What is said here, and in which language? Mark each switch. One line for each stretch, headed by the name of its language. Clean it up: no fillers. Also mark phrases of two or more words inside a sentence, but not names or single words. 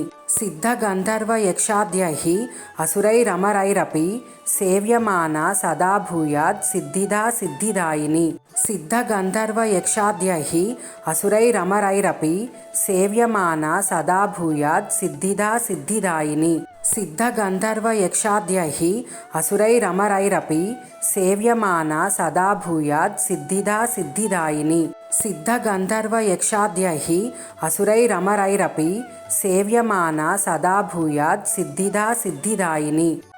Sanskrit: సిద్ధగంధర్వ యక్షాద్యైః అసురైరమరైరపి సేవ్యమానా సదా భూయాత్ సిద్ధిదా సిద్ధిదాయిని. సిద్ధగంధర్వ యక్షాద్యైః అసురైరమరైరపి సేవ్యమానా సదా భూయాత్ సిద్ధిదా సిద్ధిదాయిని. सिद्धगन्धर्वयक्षाद्यैः असुरैरमरैरपि सेव्यमाना सदा भूयात् सिद्धिदा सिद्धिदायिनी सिद्धगन्धर्वयक्षाद्यैः असुरैरमरैरपि सेव्यमाना सदा भूयात् सिद्धिदा सिद्धिदायिनी